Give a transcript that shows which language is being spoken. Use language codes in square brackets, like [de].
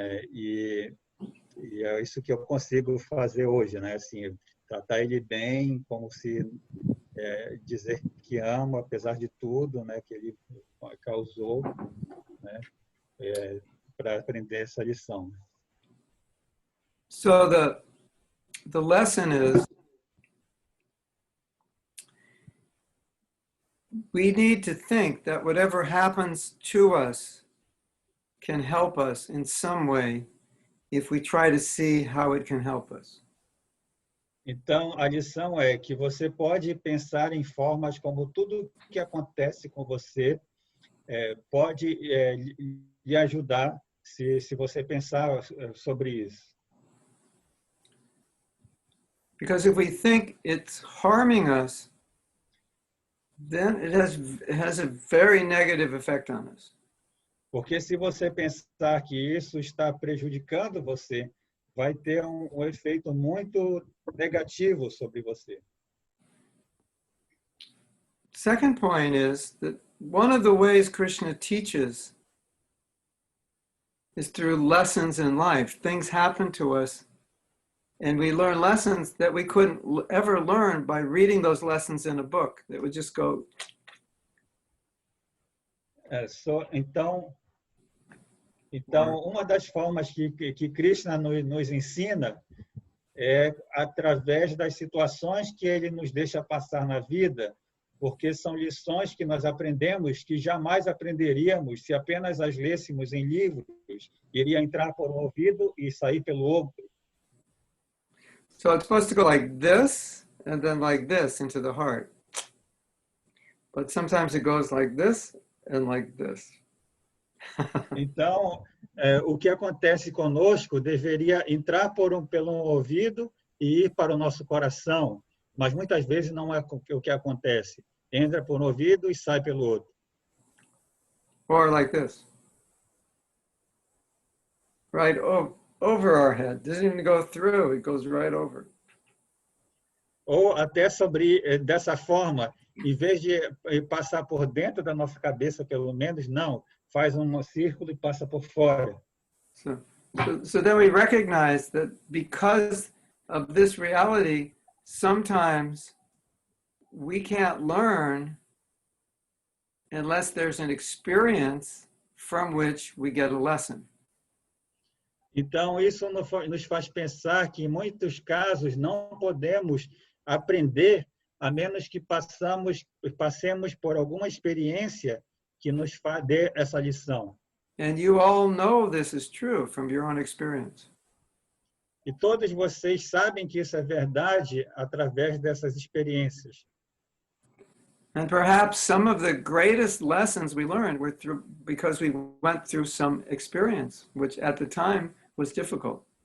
[pt] E é isso que eu consigo fazer hoje, né? Assim, tratar ele bem, como se dizer que amo, apesar de tudo, né? Que ele causou, né? Para aprender essa lição. [en] So the lesson is we need to think that whatever happens to us can help us in some way if we try to see how it can help us. [pt] Então, a lição é que você pode pensar em formas como tudo que acontece com você pode lhe ajudar se você pensar sobre isso. [en] Because if we think it's harming us, then it has a very negative effect on us. [pt] Porque se você pensar que isso está prejudicando você, vai ter um efeito muito negativo sobre você. [en] Second point is that one of the ways Krishna teaches is through lessons in life. Things happen to us, and we learn lessons that we couldn't ever learn by reading those lessons in a book. That would just go. [pt] Então, uma das formas que Krishna nos ensina é através das situações que ele nos deixa passar na vida, porque são lições que nós aprendemos que jamais aprenderíamos se apenas as lêssemos em livros. Iria entrar por um ouvido e sair pelo outro. [en] So it's supposed to go like this and then like this into the heart. But sometimes it goes like this and like this. [pt] Então, o que acontece conosco deveria entrar pelo ouvido e ir para o nosso coração, mas muitas vezes não é o que acontece. Entra por um ouvido e sai pelo outro. [en] Or like this. Right over our head. Doesn't even go through, it goes right over. [pt] Ou até dessa forma, em vez de passar por dentro da nossa cabeça, pelo menos, não. Faz um círculo e passa por fora. [en] So then we recognize that because of this reality, sometimes we can't learn unless there's an experience from which we get a lesson. [pt] Então, isso nos faz pensar que, em muitos casos, não podemos aprender a menos que passemos por alguma experiência que nos dê essa lição. [en] And you all know this is true from your own experience. [pt] E todos vocês sabem que isso é verdade através dessas experiências. [en] And perhaps some of the greatest lessons we learned were through because we went through some experience, which at the time was difficult.